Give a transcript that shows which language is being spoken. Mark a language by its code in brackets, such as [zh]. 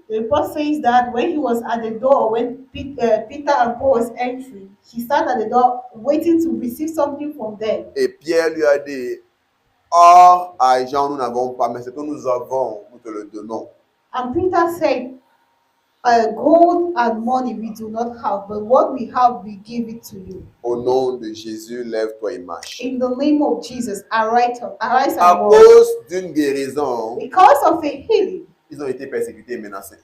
[en] The report says that when he was at the door, when Peter and Paul was entering, he sat at the door waiting to receive something from them. [fr] Et Pierre lui a dit, or, argent, nous n'avons pas, mais ce que nous avons, nous te le donnons. [en] And Peter said, gold and money we do not have, but what we have, we give it to you. [fr] Au nom de Jésus, lève-toi et marche. [en] In the name of Jesus, arise [fr] À [en] and walk. [fr] cause d'une guérison, [en] Because of a healing, [fr] ils ont été persécutés et menacés.